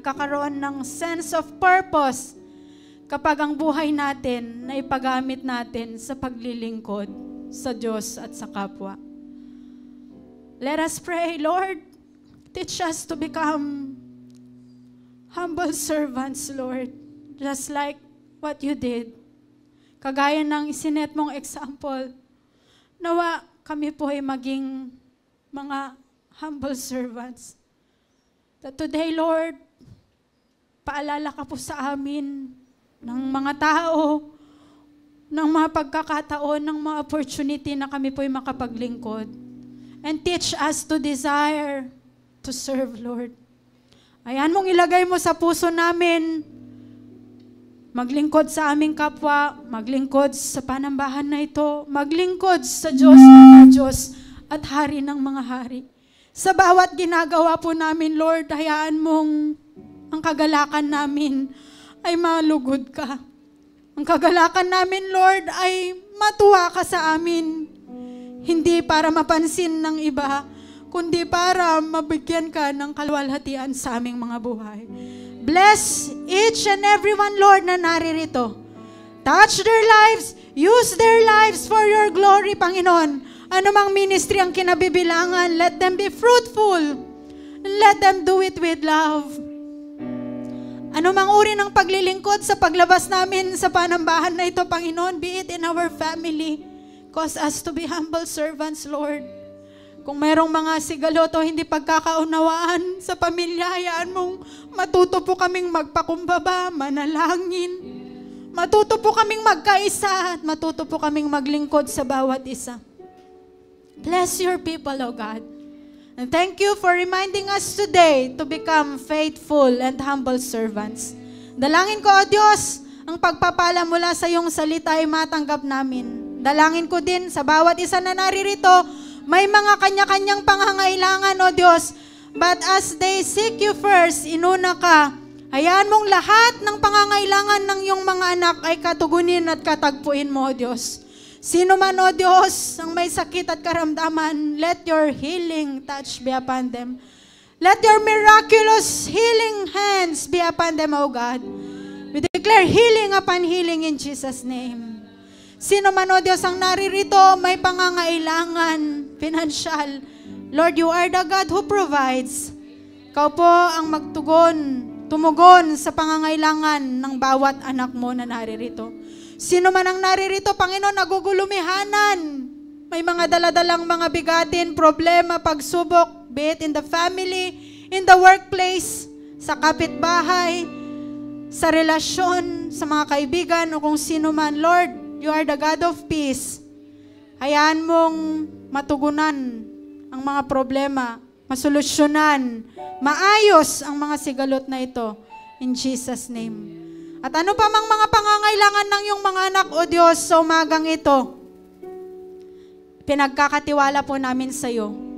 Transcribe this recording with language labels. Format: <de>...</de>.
<tl>Nagkakaroon ng sense of purpose kapag ang buhay natin na ipagamit natin sa paglilingkod sa Diyos at sa kapwa.</tl> <en>Let us pray, Lord, teach us to become humble servants, Lord, just like what you did.</en> <tl>Kagaya ng isinet mong example, nawa kami po ay maging mga humble servants.</tl> <en>That today, Lord,</en> <tl>paalala ka po sa amin ng mga tao, ng mga pagkakataon, ng mga opportunity na kami po ay makapaglingkod.</tl> <en>And teach us to desire to serve, Lord.</en> <tl>Ayan mong ilagay mo sa puso namin, maglingkod sa aming kapwa, maglingkod sa panambahan na ito, maglingkod sa Diyos na Diyos at Hari ng mga hari. Sa bawat ginagawa po namin, Lord, hayaan mong ang kagalakan namin ay malugod ka. Ang kagalakan namin, Lord, ay matuwa ka sa amin. Hindi para mapansin ng iba, kundi para mabigyan ka ng kaluwalhatian sa aming mga buhay.</tl> <en>Bless each and everyone, Lord,</en> <tl>na naririto.</tl> <en>Touch their lives, use their lives for your glory, Panginoon.</en> <tl>Ano mang ministry ang kinabibilangan,</tl> <en>let them be fruitful. Let them do it with love.</en> <tl>Ano mang uri ng paglilingkod sa paglabas namin sa panambahan na ito,</tl> <en>Panginoon, be it in our family, cause us to be humble servants, Lord.</en> <tl>Kung mayroong mga sigalot o hindi pagkakaunawaan sa pamilya, hayaan mong matuto po kaming magpakumbaba, manalangin. Matuto po kaming magkaisa at matuto po kaming maglingkod sa bawat isa.</tl> <en>Bless your people, O God. And thank you for reminding us today to become faithful and humble servants.</en> <tl>Dalangin ko, O Diyos, ang pagpapala mula sa iyong salita ay matanggap namin. Dalangin ko din sa bawat isa na naririto, may mga kanya-kanyang pangangailangan, O Diyos.</tl> <en>But as they seek you first,</en> <tl>inuna ka, hayaan mong lahat ng pangangailangan ng iyong mga anak ay katugunin at katagpuin mo, O Diyos. Sino man, O Diyos, ang may sakit at karamdaman,</tl> <en>let your healing touch be upon them. Let your miraculous healing hands be upon them, O God. We declare healing upon healing in Jesus' name.</en> <tl>Sino man, O Diyos, ang naririto, may pangangailangan, financial.</tl> <en>Lord, you are the God who provides.</en> <tl>Ikaw po ang tumugon sa pangangailangan ng bawat anak mo na naririto. Sino man ang naririto, Panginoon, nagugulumihanan. May mga daladalang mga bigatin, problema, pagsubok,</tl> <en>be it in the family, in the workplace,</en> <tl>sa kapitbahay, sa relasyon, sa mga kaibigan, o kung sino man.</tl> <en>Lord, you are the God of peace.</en> <tl>Hayaan mong matugunan ang mga problema, masolusyonan, maayos ang mga sigalot na ito.</tl> <en>In Jesus' name.</en> <tl>At ano pa mang mga pangangailangan ng iyong mga anak, O Diyos, sa umagang ito, pinagkakatiwala po namin sa iyo.</tl>